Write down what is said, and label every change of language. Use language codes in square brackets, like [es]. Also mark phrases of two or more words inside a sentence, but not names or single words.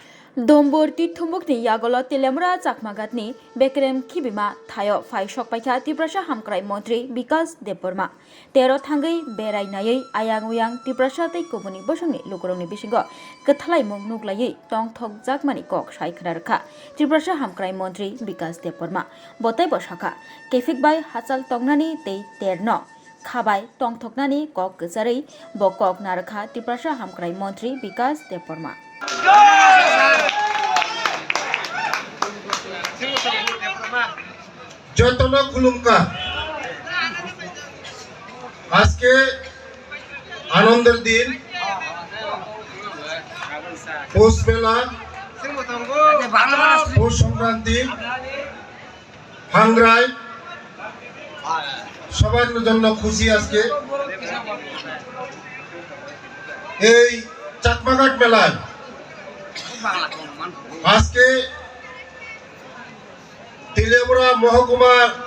[trp] Dombor Tithumukni Yagolo Tilemra Chakmagatni Bekrem Kibima Thayo Fai Shokpaikha Tiprasha Hamkrai Montri Bikas Deporma Tero Thangai Berai Nayai Ayang Uyang Tiprasha Tei Kubuni Bosungni Lukurongni Bisingo Kethalai Mung Nuklai Tong Thok Jakmani Kok Shai Khararkha Tiprasha Hamkrai Montri Bikas Deporma Botai Boshaka Kefik Bai Hatsal Tongnani Tei Terno Khabai Tong Thoknani Kok Gzarei Bokok Narkha Tiprasha Hamkrai Montri Bikas Deporma যতন খুলুমকা [bn] আজকে আনন্দের দিন পৌষ মেলা পৌষ সংক্রান্তি ভাঙ্গরাই সবার জন্য খুশি আজকে এই চাকমাঘাট মেলায় আজকে তিলেমরা মহকুমার